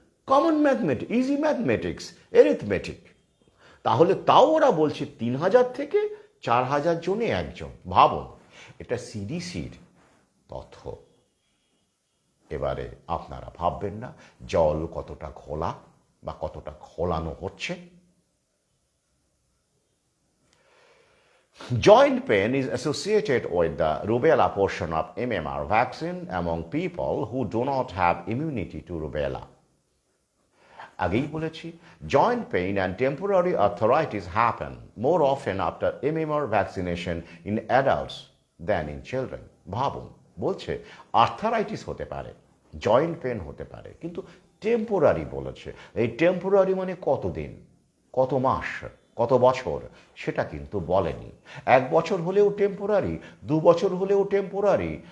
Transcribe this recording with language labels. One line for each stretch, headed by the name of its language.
English: Common mathematics, easy mathematics, arithmetic.
Bangla: তাহলে তাও ওরা বলছে 3000 থেকে 4000 জনে একজন। ভাবুন, এটা সিডিসির তথ্য। এবারে আপনারা ভাববেন না জল কতটা ঘোলা বা কতটা ঘোলানো হচ্ছে?
English: Joint pain is associated with the rubella portion of MMR vaccine among people who do not have immunity to rubella.
Bangla: আগেই বলেছি,
English: joint pain and temporary arthritis happen more often after MMR vaccination in adults than in children.
Bangla: ভাবুন, বলছে arthritis হতে পারে, joint pain হতে পারে, কিন্তু temporary বলেছে। এই টেম্পোরারি মানে কতদিন, কত মাস, কত বছর, সেটা কিন্তু বলেনি। 1 বছর হলেও টেম্পোরারি, 2 বছর হলেও টেম্পোরারি।